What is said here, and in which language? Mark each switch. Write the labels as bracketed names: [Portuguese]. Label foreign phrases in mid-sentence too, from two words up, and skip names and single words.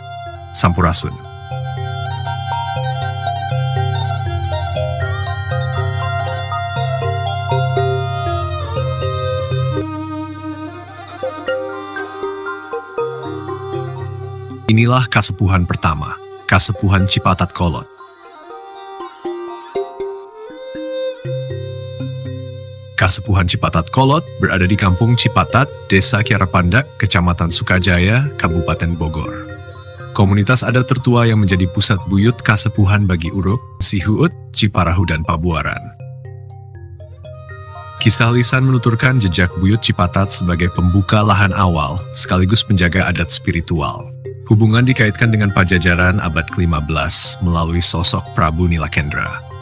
[Indonesian] Sampurasun. Inilah Kasepuhan pertama, Kasepuhan Cipatat Kolot. Kasepuhan Cipatat Kolot berada di Kampung Cipatat, Desa Kiara Pandak, Kecamatan Sukajaya, Kabupaten Bogor. Komunitas adat tertua yang menjadi pusat buyut kasepuhan bagi Uruk, Sihuut, Ciparahu, dan Pabuaran. Kisah lisan menuturkan jejak buyut Cipatat sebagai pembuka lahan awal, sekaligus penjaga adat spiritual. Hubungan dikaitkan dengan Pajajaran abad ke-15 melalui sosok Prabu Nilakendra.